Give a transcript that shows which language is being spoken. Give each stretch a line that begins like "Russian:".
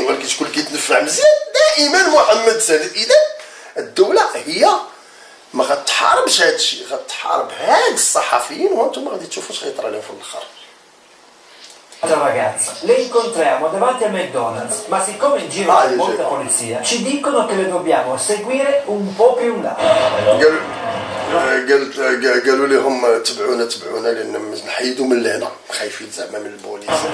Arabic: ولكن شكون اللي كيتنفع مزيان؟ دائما محمد السادس. اذا الدوله هي ما غتحاربش هادشي، غتحارب هاد الصحفيين، وانتم غادي تشوفوا اش غيطرى لهم في الاخر.
Italian: ragazza. Le incontriamo davanti al McDonald's, ma siccome in giro c'è molta polizia, ci dicono che le dobbiamo seguire un po' più in là.
Arabic: قالوا لهم تبعونا لان نحيدوا من لهنا، خايفين زعما من البوليس.